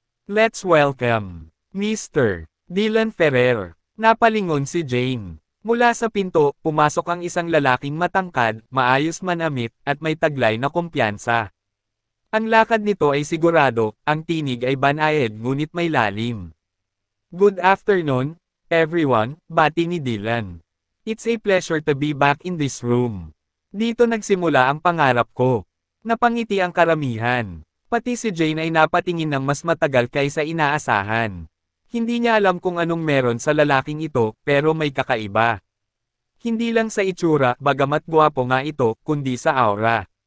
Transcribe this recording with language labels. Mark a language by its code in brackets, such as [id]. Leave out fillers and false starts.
[en] Let's welcome, Mr. Dylan Ferrer. [tl] Napalingon si Jane. Mula sa pinto, pumasok ang isang lalaking matangkad, maayos manamit, at may taglay na kumpiyansa. Ang lakad nito ay sigurado, ang tinig ay banayad ngunit may lalim. [en] Good afternoon, everyone, [tl] bati ni Dylan. [en] It's a pleasure to be back in this room. [tl] Dito nagsimula ang pangarap ko. Napangiti ang karamihan. Pati si Jane ay napatingin ng mas matagal kaysa inaasahan. Hindi niya alam kung anong meron sa lalaking ito, pero may kakaiba. Hindi lang sa itsura, bagamat guwapo nga ito, kundi sa aura.